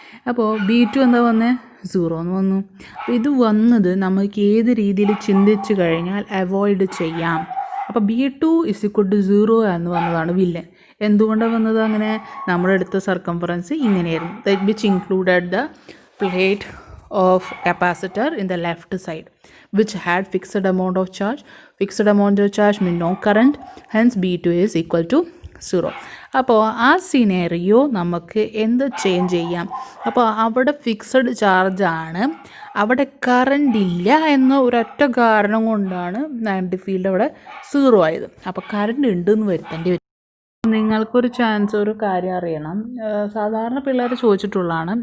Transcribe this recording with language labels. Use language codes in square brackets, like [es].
[ml] അപ്പോൾ B2 എന്താ വന്നത്? 0 എന്ന് വന്നു. അപ്പോൾ ഇത് വന്നത് നമുക്ക് ഏത് രീതിയിൽ ചിന്തിച്ച് കഴിഞ്ഞാൽ അവോയ്ഡ് ചെയ്യാം. അപ്പോൾ B2 = 0 എന്ന് വന്നതാണ് വില്ലൻ. എന്തുകൊണ്ടാണ് വന്നത് അങ്ങനെ? നമ്മുടെ അടുത്ത സർക്കംഫറൻസ് ഇങ്ങനെയായിരുന്നു, [en] Which included the plate of capacitor in the left side which had fixed amount of charge. Fixed amount of charge means no current, hence B2 is equal to 0. [ml] അപ്പോൾ ആ സിനേറിയോ നമുക്ക് എന്ത് ചേഞ്ച് ചെയ്യാം? അപ്പോൾ അവിടെ fixed ചാർജാണ്, അവിടെ current ഇല്ല എന്ന ഒരൊറ്റ കാരണം കൊണ്ടാണ് മാഗ്നറ്റിക് ഫീൽഡ് അവിടെ 0 ആയത്. അപ്പോൾ കറണ്ട് ഉണ്ടെന്ന് വരുത്തേണ്ടി വരും. നിങ്ങൾക്കൊരു ചാൻസ്, ഒരു കാര്യം അറിയണം, സാധാരണ പിള്ളേർ ചോദിച്ചിട്ടുള്ളതാണ്.